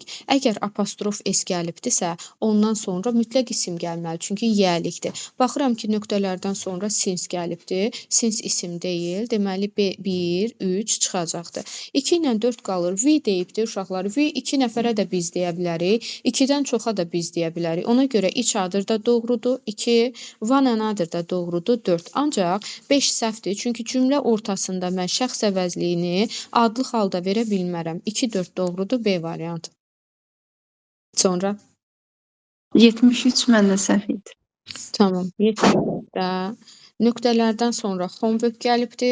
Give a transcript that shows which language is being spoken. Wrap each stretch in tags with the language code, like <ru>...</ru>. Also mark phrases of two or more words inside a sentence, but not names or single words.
<az>Əgər apostrof S gəlibdisə, ondan sonra mütləq isim gəlməli, çünki yiyəlikdir. Baxıram ki, nöqtələrdən sonra since gəlibdir. Since isim deyil. Deməli, 1, 3 çıxacaqdır. 2 ilə 4 qalır. We deyibdir uşaqlar. We 2 nəfərə də biz deyə bilərik. 2-dən çoxa da biz deyə bilərik. Ona görə</az> <en>each other</en> <az>da doğrudur. 2,</az> <en>one another</en> <az>da doğrudur. 4. Ancaq 5 səhvdir. Çünki cümlə ortasında mən şəxs əvəzliyini adlı halda verə bilmərəm. 2, 4 doğrudur, B variantı. Sonra? 73 məndə səhv idi. Tamam. 74-də nöqtələrdən sonra homework gəlibdir.</az>